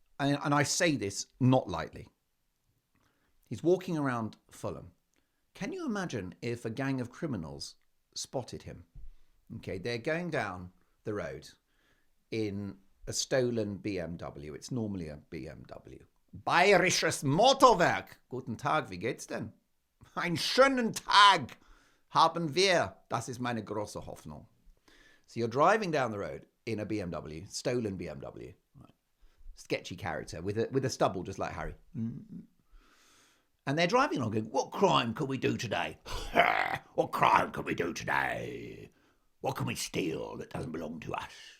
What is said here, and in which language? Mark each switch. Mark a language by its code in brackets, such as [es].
[en] And I say this not lightly. He's walking around Fulham. Can you imagine if a gang of criminals spotted him? Okay, they're going down the road in a stolen BMW. It's normally a BMW. Bayerisches Motorwerk. [de] Guten Tag, wie geht's denn? Einen schönen Tag haben wir. Das ist meine große Hoffnung. [en] So you're driving down the road in a BMW, stolen BMW. Right. Sketchy character with a stubble just like Harry. And they're driving along going, what crime could we do today? What crime could we do today? What can we steal that doesn't belong to us?